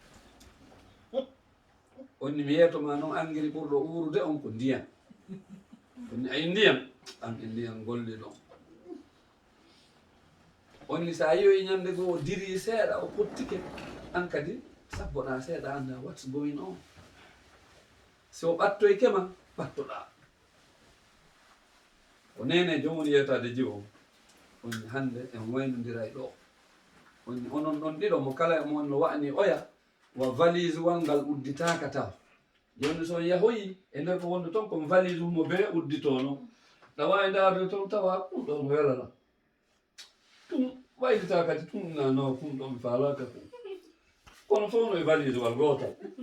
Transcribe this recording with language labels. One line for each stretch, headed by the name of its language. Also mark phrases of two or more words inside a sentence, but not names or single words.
Fula: onni mi yeytoma noon angeli ɓurɗo urude on ko ndiyam onni ayi ndiyam an e ndiyam golli ɗon onni sa yiyoyi ñande goo o diri seeɗa o pottike an kadi sabboɗa seeɗa anda
English: what's going on
Fula: so ɓattoyke ma ɓattoɗa o nene jomum yeytade jiwo onni hande en waynodira e ɗo onni onon ɗon ɗiɗo mo kala e mon no wa'ni oya wa valise wal ngal udditaka taw joni so yahoyi e nder ko wonde toon komi valise mo be udditono ɗa wawi darde toon tawa ɗum ɗon welana ɗum waylita kadi tum nano kum ɗon mi falaka ko kono fof no e valise wal gotal